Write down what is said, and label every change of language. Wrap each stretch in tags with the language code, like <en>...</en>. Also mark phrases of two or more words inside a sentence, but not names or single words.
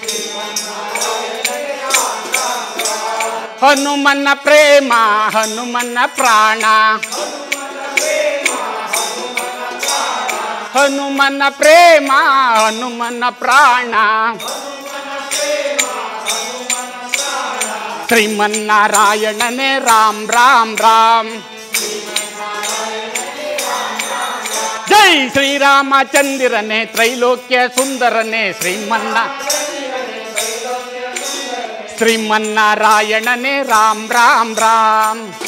<hi>हनुमन प्रेम हनुमन प्राण, हनुमन प्रेम हनुमन प्राण,</hi> <kn>ಶ್ರೀಮನ್ನಾರಾಯಣನೇ ರಾಮ್ ರಾಮ್ ರಾಮ್. ಜೈ ಶ್ರೀರಾಮಚಂದಿರನೇ ತ್ರೈಲೋಕ್ಯ ಸುಂದರನೇ ಶ್ರೀಮನ್ನಾರಾಯಣನೇ ರಾಮ್ ರಾಮ್ ರಾಮ್.</kn>